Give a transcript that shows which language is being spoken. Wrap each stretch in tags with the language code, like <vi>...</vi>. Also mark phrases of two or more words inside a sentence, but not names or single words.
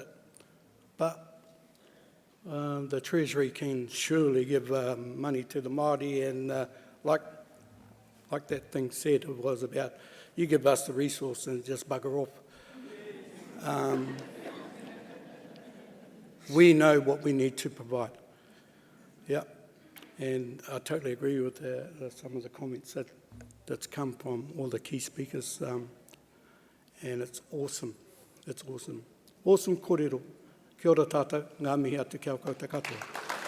<en>But the Treasury can surely give money to the Māori, and like that thing said, it was about, you give us the resource and just bugger off. We know what we need to provide. Yeah, and I totally agree with some of the comments that's come from all the key speakers, and it's awesome. It's awesome. Awesome kōrero.</en> <mi>Kia ora tātou, ngā mihi atu kia o koutou katoa.</mi>